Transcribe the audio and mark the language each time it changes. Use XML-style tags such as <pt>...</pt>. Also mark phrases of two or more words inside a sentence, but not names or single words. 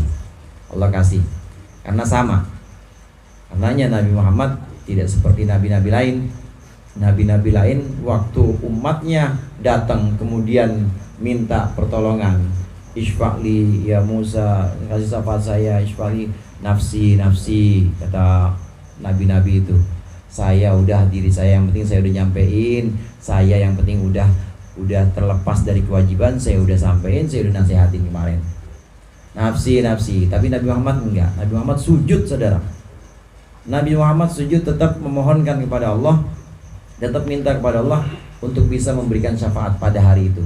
<id>Karena sama. Karenanya Nabi Muhammad tidak seperti nabi-nabi lain. Nabi-nabi lain waktu umatnya datang kemudian minta pertolongan,</id> <ar>اشفع لي يا موسى,</ar> <id>kasih syafaat saya.</id> <ar>اشفع لي نفسي نفسي,</ar> <id>kata nabi-nabi itu. Saya udah, diri saya yang penting saya udah nyampein, saya yang penting udah terlepas dari kewajiban, saya udah sampein, saya udah nasihatin kemarin.</id> <ar>نفسي نفسي.</ar> <id>Tapi Nabi Muhammad enggak. Nabi Muhammad sujud, saudara. Nabi Muhammad sujud, tetap memohonkan kepada Allah, tetap minta kepada Allah untuk bisa memberikan syafaat pada hari itu.</id>